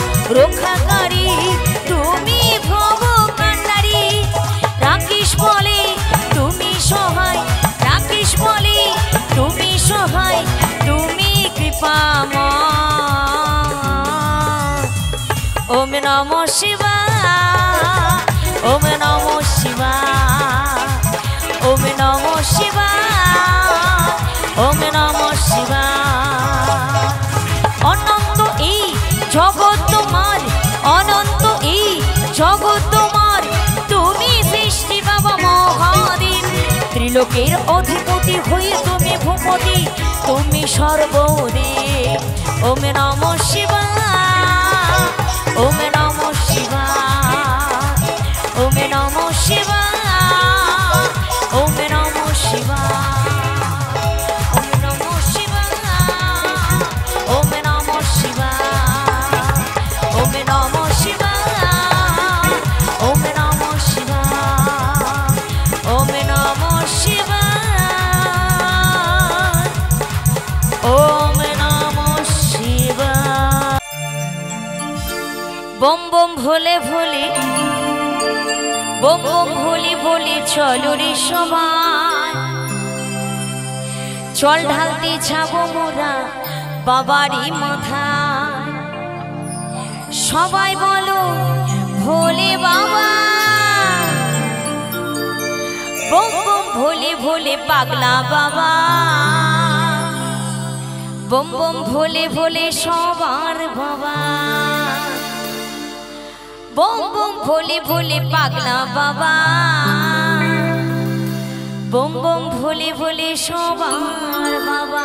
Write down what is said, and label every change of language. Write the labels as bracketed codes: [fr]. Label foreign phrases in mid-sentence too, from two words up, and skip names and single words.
[bn] রক্ষাকারী তুমি ভব কান্ডারী। রাকেশ বলে তুমি সহায়, রাকেশ বলে তুমি সহায়, তুমি কৃপাময়। [sa] ওম নমঃ শিবায়, ওম নমঃ শিবায়, ওম নমঃ শিবায়, ওম নমঃ শিবায়। [bn] অনন্ত এই জগৎ তোমার, অনন্ত এই জগৎ তোমার, তুমি সৃষ্টি বাবা মহাদেব। ত্রিলোকের অধিপতি হয়ে তুমি ভূপতি, তুমি সর্বদেব। [sa] ওম নমঃ শিবায়, ওম নমঃ শিবায়, ওম নমঃ শিবায়, ওম নমঃ শিবায়, ওম নমঃ শিবায়, ওম নমঃ শিবায়, ওম নমঃ শিবায়, ওম নমঃ শিবায়, ওম নমঃ শিবায়, ওম নমঃ শিবায়। [bn] বম বম ভোলে ভোলে, বম বম ভোলে ভোলে চলো রে সবাই, জল ঢালতে যাবো মোরা বাবারই মাথায়। সবাই বলো ভোলে বাবা, বম বম ভোলে ভোলে পাগলা বাবা, বম বম ভোলে ভোলে সবার বাবা, বম বম ভোলে ভোলে পাগলা বাবা, বম বম ভোলে ভোলে সবার বাবা।